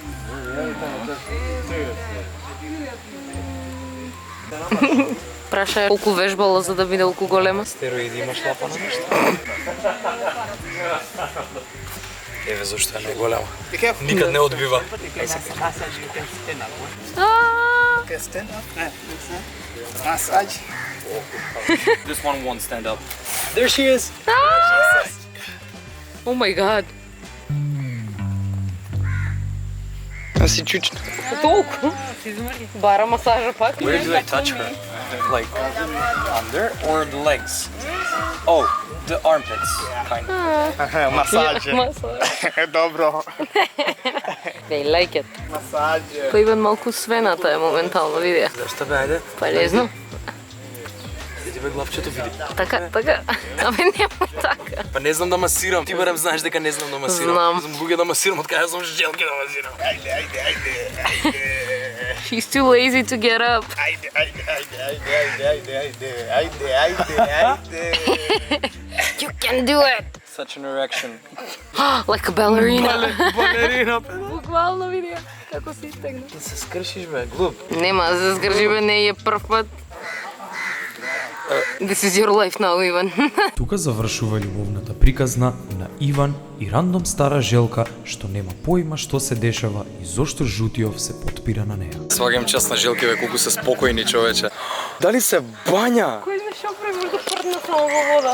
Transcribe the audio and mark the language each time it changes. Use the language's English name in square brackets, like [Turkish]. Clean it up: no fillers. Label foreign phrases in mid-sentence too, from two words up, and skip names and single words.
[Macedonian] Праша колку вежбала за да биде колку голема. Стероиди имаш лапа на нешто? Еве зашто е најголема. Никад не одбива. Масаџ. [English] This one won't stand up. There she is. Oh my god. [Macedonian] А си чучна. Толку? Бара масажа пак. [English] Where do I touch her? Like under or the legs? Oh, the armpits, kind of. [Macedonian] Масаџ. Масаж. Добро. [English] They like it. [Macedonian] Масаџ. Па Иван малку свената е моментално, види. Зашто бе, ајде? Па не знам. Види бе главчето, види. Така. Абе немој така. Па не знам да масирам. Ти барем знаеш дека не знам да масирам. Знам. Знам луѓе да масирам, од кај знам желки да масирам. [English] He's too lazy to get up. You can do it. such an erection. Like a ballerina. [Macedonian] Балерина. Буквално видя како се изтегна. Да се скршиш бе, глуп. Нема да се скржи бе, не е прв пат. [English] This is your life now, [Macedonian] Иван. Тука завршува љубовната приказна на Иван и рандом стара желка што нема појма што се дешава и зошто Жутиов се потпира на неа. Свагам час на желки бе, колку се спокојни човече. Дали се бања? Кој ме шопре може да прдна само во вода?